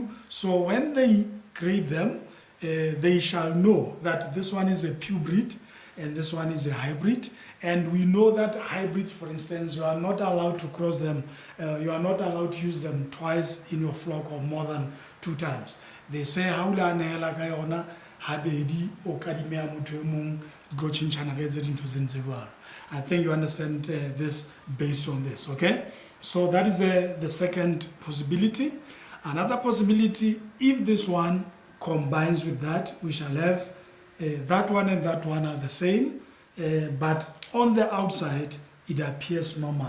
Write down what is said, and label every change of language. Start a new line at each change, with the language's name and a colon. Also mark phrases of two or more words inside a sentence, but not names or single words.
English: So when they create them, they shall know that this one is a pure breed and this one is a hybrid. And we know that hybrids, for instance, you are not allowed to cross them, you are not allowed to use them twice in your flock or more than 2 times. They say,
Southern Sotho: haula nehela ka yona habedi o kadimea motho e mong go tshintshana ka tse dintho tse ntse jwalo.
English: I think you understand this based on this, okay? So that is the second possibility. Another possibility, if this one combines with that, we shall have that one and that one are the same, but on the outside, it appears normal.